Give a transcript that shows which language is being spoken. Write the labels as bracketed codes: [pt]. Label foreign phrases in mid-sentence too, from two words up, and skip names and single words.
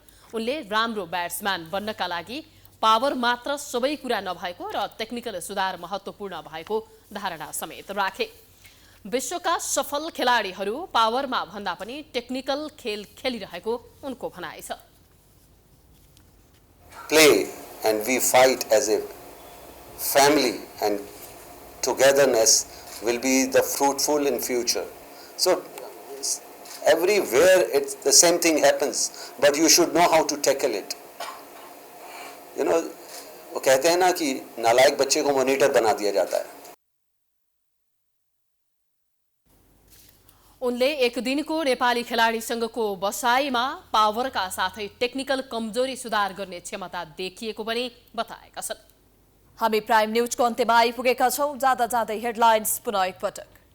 [ne] उनले राम्रो ब्याट्सम्यान बन्नका लागि पावर मात्र सबै कुरा नभएको र टेक्निकल सुधार महत्त्वपूर्ण भएको धारणा समेत राखे। विश्वका सफल खेलाडीहरू पावरमा भन्दा पनि टेक्निकल खेल खेलिरहेको उनको भनाइ छ। [en] Play and we fight as a family and togetherness will be the fruitful in future. So everywhere it's the same thing happens, but you should know how to tackle it. You know, [hi] वो कहते हैं ना कि नालायक बच्चे को मॉनिटर बना दिया जाता है। [ne] उनले एक दिनको नेपाली खेलाडी संघको बसाइमा पावरका साथै टेक्निकल कमजोरी सुधार गर्ने क्षमता देखिएको पनि बताएका छन्। हामी प्राइम न्यूजको अन्त्यमा आइपुगेका छौं। जाँदा जाँदै हेडलाइन्स पुनः एकपटक।